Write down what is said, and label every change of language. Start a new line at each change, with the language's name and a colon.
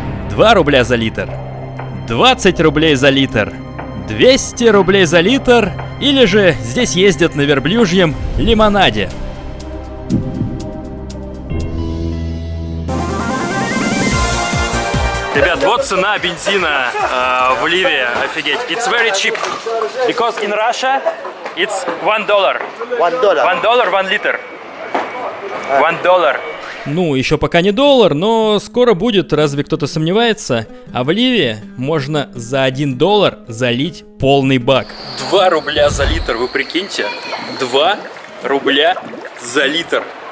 Russian: 2 рубля за литр, 20 рублей за литр, 200 рублей за литр, или же здесь ездят на верблюжьем лимонаде. Ребят, вот цена бензина в Ливии, офигеть.
English: It's very cheap, because in Russia it's $1.
Russian: $1, 1 литр. $1. Ну, еще пока не доллар, но скоро будет, разве кто-то сомневается? А в Ливии можно за $1 залить полный бак. 2 рубля за литр, вы прикиньте? 2 рубля за литр.